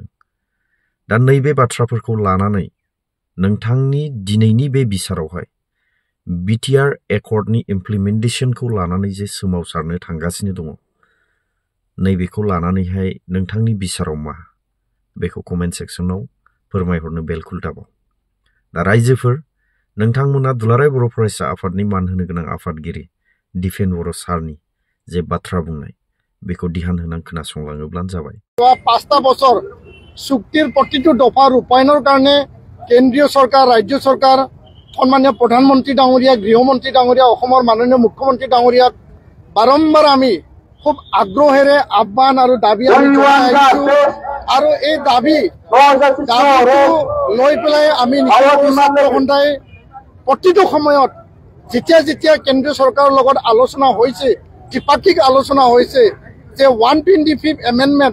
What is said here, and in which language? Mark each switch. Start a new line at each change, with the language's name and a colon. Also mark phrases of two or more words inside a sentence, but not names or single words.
Bodo: दा नैबे बाथ्राफोरखौ लानानै नोंथांनि दिनैनि बे बिसारावहाय बिटिआर एकर्डनि इमप्लिमेन्टेशनखौ लानानै जे सोमावसारनो थांगासिनो दङ नैबेखौ लानानैहाय नोंथांनि बिसाराव मा बेखौ
English: comment section
Bodo: फोरमायहरनो बेलकुल दाबाव। दा रायजोफोर नोंथांमोना दुलाराय बर' फरायसा आफादनि मान होनो गोनां आफादगिरि दिपेन बर' सारनि जे बाथ्रा बुंनाय बेखौ ध्यान होनानै खोनासंलाङोब्लानो जाबाय।
Assamese: 5টা বছর চুক্তির প্রতিটো দফা রূপায়ণের কারণে কেন্দ্রীয় সরকার, রাজ্য সরকার, সম্মানীয় প্রধানমন্ত্রী ডাঙরিয়া, গৃহমন্ত্রী ডাঙরিয়া, মাননীয় মুখ্যমন্ত্রী ডাঙরিয়াক বারম্বার আমি খুব আগ্রহেৰে আহ্বান আৰু দাবী আৰু এই দাবী লৈ পেলাই আমি ঘণ্টাই প্ৰতিটো সময়ত যেতিয়া যেতিয়া কেন্দ্ৰীয় চৰকাৰৰ লগত আলোচনা হৈছে, দ্বিপাক্ষিক আলোচনা হৈছে যে 125 এমেণ্ডমেণ্ট